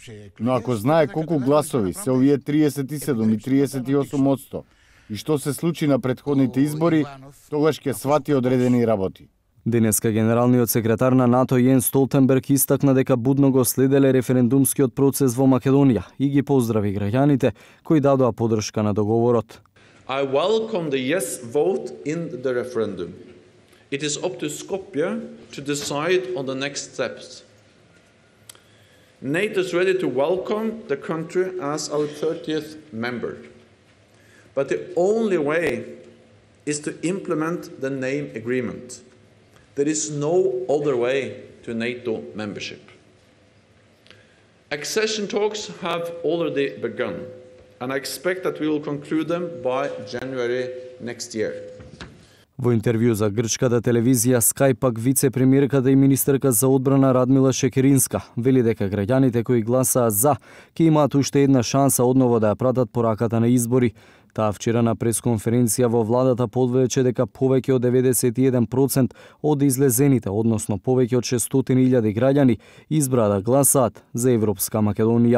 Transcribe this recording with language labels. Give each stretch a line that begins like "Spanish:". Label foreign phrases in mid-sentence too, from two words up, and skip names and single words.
Macedonian: Но ако знае колку гласови се овие 37 и 38% и што се случи на претходните избори, тогаш ќе свати одредени работи. Денеска генералниот секретар на НАТО Јенс Столтенберг истакна дека будно го следеле референдумскиот процес во Македонија и ги поздрави граѓаните кои дадоа поддршка на договорот.
English: I welcome the yes vote in the referendum. It is up to Skopje to decide on the next steps. NATO is ready to welcome the country as our 30th member. But the only way is to implement the name agreement. There is no other way to NATO membership. Accession talks have already begun, and I expect that we will conclude them by January next year.
Macedonian: Во интервју за грчката телевизија Sky пак вице-премиерката и министерка за одбрана Радмила Шекеринска вели дека граѓаните кои гласаа за ќе имаат уште една шанса одново да ја пратат пораката на избори. Таа вчера на пресконференција во владата подвече дека повеќе од 91% од излезените, односно повеќе од 600.000 граѓани, избраа да гласаат за Европска Македонија.